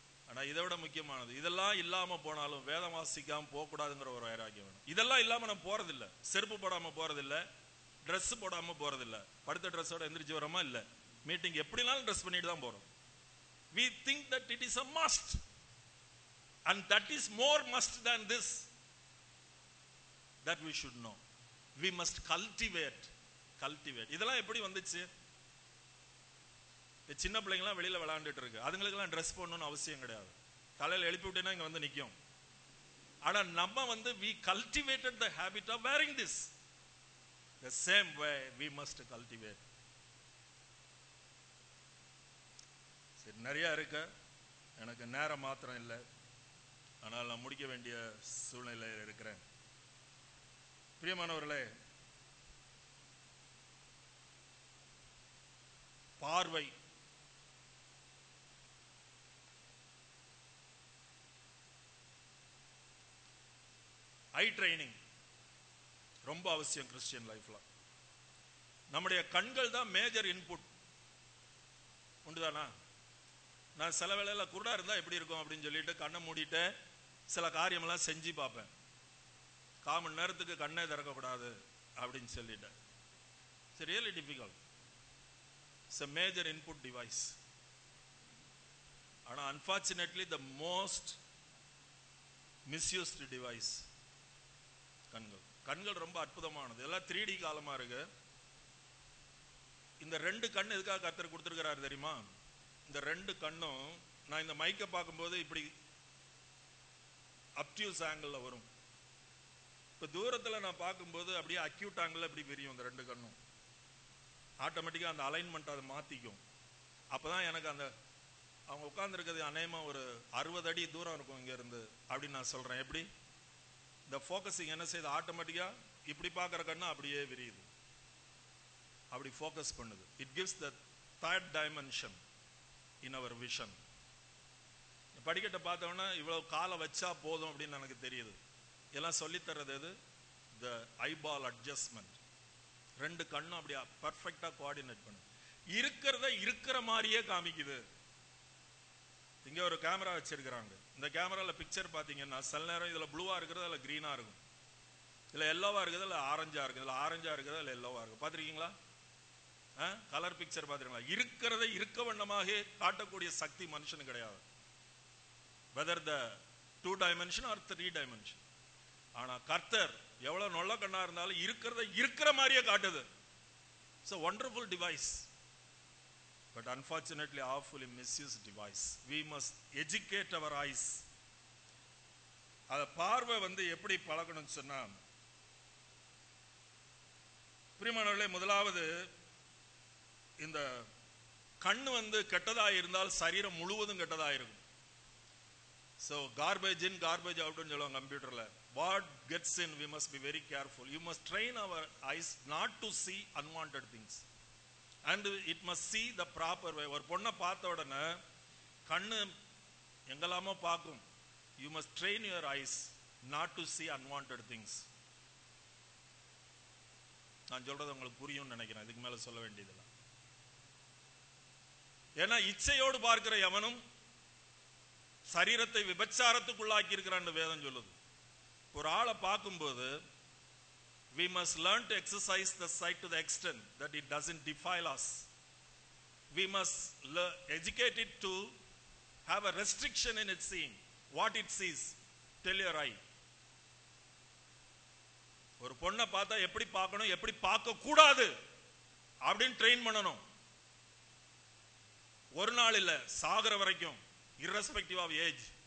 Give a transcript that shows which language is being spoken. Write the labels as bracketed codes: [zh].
[ta] ஆனா இதை விட முக்கியமானது, இதெல்லாம் இல்லாம போனாலும் வேதம் வாசிக்காம போக கூடாதுங்கிற ஒரு வைராக்கியம் வேணும். இதெல்லாம் இல்லாம நம்ம போறதில்ல. செருப்பு போடாம போறதில்ல, ட்ரெஸ் போடாம போறதில்ல. படுத்த ட்ரெஸ்ஸோட எந்திரிச்சு வரோமா? இல்ல. மீட்டிங் எப்படினாலும் ட்ரெஸ் பண்ணிட்டு தான் போறோம். [en] We think that it is a must, and that is more must than this, that we should know. We must cultivate. [ta] இதெல்லாம் எப்படி வந்துச்சு? சின்ன பிள்ளைங்களாம் வெளியில விளையாண்டுட்டு இருக்கு, அதுங்களுக்கெல்லாம் ட்ரெஸ் போடணும்னு அவசியம் கிடையாது. காலையில் எழுப்பி விட்டேன்னா இங்க வந்து நிற்கும். ஆனா நம்ம வந்து [en] we cultivated the habit of wearing this. The same way we must cultivate. [ta] சரி, நிறைய இருக்கு, எனக்கு நேரம் மாத்திரம் இல்லை. ஆனால் நான் முடிக்க வேண்டிய சூழ்நிலையில் இருக்கிறேன். பிரியமானவர்களே, பார்வை ஐ ட்ரைனிங் ரொம்ப அவசியம் கிறிஸ்டியன் லைஃப்ல. நம்முடைய கண்கள் தான் மேஜர் இன்புட். உண்டுதானா? நான் சில வேளையில குருடா இருந்தா எப்படி இருக்கும் அப்படின்னு சொல்லிட்டு கண்ணை மூடிட்டு சில காரியமெல்லாம் செஞ்சு பார்ப்பேன். 1/4 மணி நேரத்துக்கு கண்ணே திறக்கக்கூடாது அப்படின்னு சொல்லிட்டேன். [en] It's really difficult. It's a major input device. ஆனா unfortunately the most misused device [ta] கண்கள் ரொம்ப அற்புதமானது. எல்லாம் 3D காலமா இருக்கு. இந்த 2 கண் எதுக்காக கர்த்தர் கொடுத்திருக்கிறாரு தெரியுமா? இந்த 2 கண்ணும் நான் இந்த மைக்கை பார்க்கும்போது இப்படி அப்டியூஸ் ஆங்கிள் வரும். இப்ப தூரத்துல நான் பார்க்கும்போது அப்படியே அக்யூட் ஆங்கிள் இப்படி பிரியும். இந்த 2 கண்ணும் ஆட்டோமேட்டிக்கா அந்த அலைன்மெண்ட் அதை மாத்திக்கும். அப்பதான் எனக்கு அந்த அவங்க உட்கார்ந்து இருக்கிறது அநேகமா ஒரு 60 அடி தூரம் இருக்கும் இங்க இருந்து அப்படின்னு நான் சொல்றேன். எப்படி இந்த போக்கசிங் என்ன செய்யுது? ஆட்டோமேட்டிக்கா இப்படி பார்க்குற கண்ணு அப்படியே விரியுது. அப்படி ஃபோக்கஸ் பண்ணுது. [en] It gives the third dimension in our vision. [ta] படிக்கட்டை பார்த்தோன்னா இவ்வளவு காலை வச்சா போதும் அப்படின்னு எனக்கு தெரியுது. எல்லாம் சொல்லித்தர்றது எது? [en] The eyeball adjustment. [ta] ரெண்டு கண்ணும் அப்படியே பர்ஃபெக்டா கோஆர்டினேட் பண்ணுது. இருக்கிறத இருக்கிற மாதிரியே காமிக்குது. இங்க ஒரு கேமரா வச்சிருக்கிறாங்க. இந்த கேமரால பிக்சர் பாத்தீங்கன்னா சில நேரம் இதுல ப்ளூவா இருக்கிறது, அதுல கிரீனா இருக்கும், இல்ல எல்லோவா இருக்குது, இல்ல ஆரஞ்சா இருக்குது, இல்ல ஆரஞ்சா இருக்குது, இல்ல எல்லோவா இருக்கும். பாத்திருக்கீங்களா? கலர் பிக்சர் பாத்திருக்கீங்களா? இருக்கிறத இருக்க வண்ணமாக காட்டக்கூடிய சக்தி மனுஷனுக்கு கிடையாது, [en] Whether the 2 dimension or 3 dimension. [ta] ஆனா கர்த்தர் எவ்வளவு நொல்ல கண்ணா இருந்தாலும் இருக்கிறத இருக்கிற மாதிரியே காட்டுது. [en] It's a wonderful device, but unfortunately awfully misused device. We must educate our eyes. [ta] அத பார்வை எப்படி பழகணும்னு சொன்னா, பிரியமானவர்களே, முதலாவது இந்த கண்ணு கெட்டதா இருந்தால் சரீரம் முழுவதும் கெட்டதா இருக்கும். [en] So garbage in, garbage out [ta] ன்னு சொல்லுவாங்க கம்ப்யூட்டர்ல. [en] What gets in, we must be very careful. You must train our eyes not to see unwanted things, and it must see the proper way. [ta] ஒரு பொண்ணை பார்த்த உடனே கண்ணு எங்கெல்லாமோ பார்க்கும். [en] You must train your eyes not to see unwanted things. [ta] நான் சொல்றது உங்களுக்கு புரியும்னு நினைக்கிறேன், இதுக்கு மேல சொல்ல வேண்டியதில்லை. ஏன்னா இச்சையோடு பார்க்கிற எவனும் சரீரத்தை விபச்சாரத்துக்குள்ளாக்கி இருக்கிறான்னு வேதம் சொல்லுது. ஒரு ஆளை பார்க்கும்போது [en] we must learn to exercise the sight to the extent that it doesn't defile us. We must educate it to have a restriction in its seeing. What it sees, tell your eye. [ta] ஒரு பொண்ணை பார்த்தா எப்படி பார்க்கணும், எப்படி பார்க்க கூடாது அப்படின்னு train பண்ணணும். ஒரு நாள் இல்ல, சாகர வரைக்கும், [en] irrespective of age.